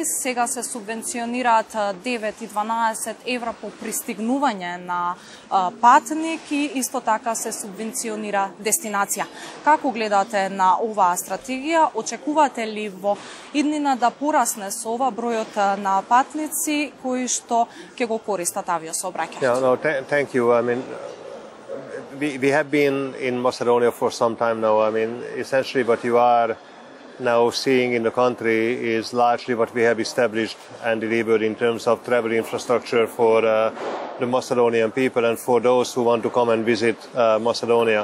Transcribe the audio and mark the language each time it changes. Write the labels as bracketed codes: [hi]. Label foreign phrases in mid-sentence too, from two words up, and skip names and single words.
[mk] Сега се субвенционираат 9 и 12 евра по пристигнување на патник и исто така се субвенционира дестинација. Како гледате на оваа стратегија? Очекувате ли во иднина да порасне со ова бројот на патници кои што ќе го користат авиосообраќајот? [en] Yeah, no, thank you. I mean, we have been in Macedonia for some time now. I mean, essentially what you are now seeing in the country is largely what we have established and delivered in terms of travel infrastructure for the Macedonian people and for those who want to come and visit Macedonia.